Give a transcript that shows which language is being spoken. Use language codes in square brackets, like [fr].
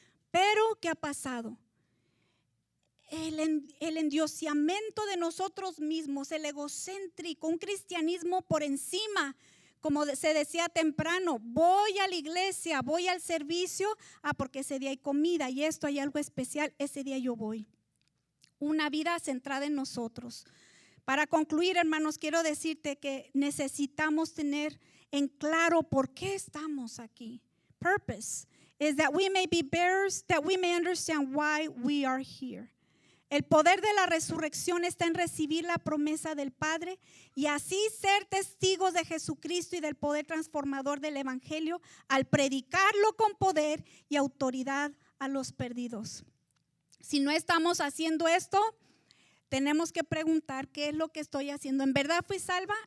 [es] Pero, ¿qué ha pasado? El endiosamiento de nosotros mismos, el egocéntrico, un cristianismo por encima, como se decía temprano, voy a la iglesia, voy al servicio, porque ese día hay comida y esto hay algo especial, ese día yo voy. Una vida centrada en nosotros. Para concluir, hermanos, quiero decirte que necesitamos tener en claro por qué estamos aquí. [en] Purpose is that we may be bearers, that we may understand why we are here. [es] El poder de la resurrección está en recibir la promesa del Padre y así ser testigos de Jesucristo y del poder transformador del Evangelio al predicarlo con poder y autoridad a los perdidos. Si no estamos haciendo esto, tenemos que preguntar qué es lo que estoy haciendo. ¿En verdad fui salva?